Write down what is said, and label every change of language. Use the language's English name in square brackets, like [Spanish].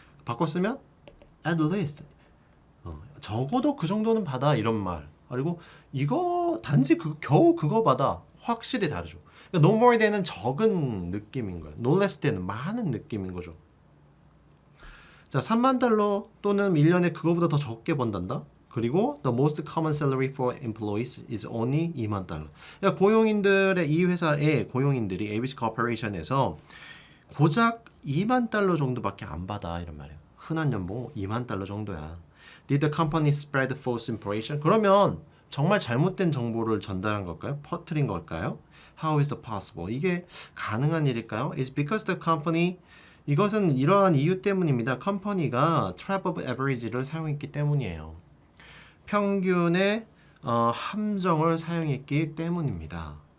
[Korean] 바꿔 쓰면 at least. 적어도 그 정도는 받아 이런 말. 그리고 이거 단지 겨우 그거 받아. 확실히 다르죠. 그러니까 no more than은 적은 느낌인 거야. no less than은 많은 느낌인 거죠. 자, 3만 달러 또는 1년에 그거보다 더 적게 번단다? [English] 그리고 the most common salary for employees is only [Korean] 2만 달러. 그러니까 고용인들의 이 회사의 고용인들이 ABC 코퍼레이션에서 고작 2만 달러 정도밖에 안 받아 이런 말이에요. 흔한 연봉 2만 달러 정도야. [English] Did the company spread false information? [Korean] 그러면 정말 잘못된 정보를 전달한 걸까요? 퍼뜨린 걸까요? [English] How is it possible? [Korean] 이게 가능한 일일까요? [English] It's because the company [Korean] 이것은 이러한 이유 때문입니다. 컴퍼니가 trap of average를 사용했기 때문이에요. 평균의 함정을 사용했기 때문입니다.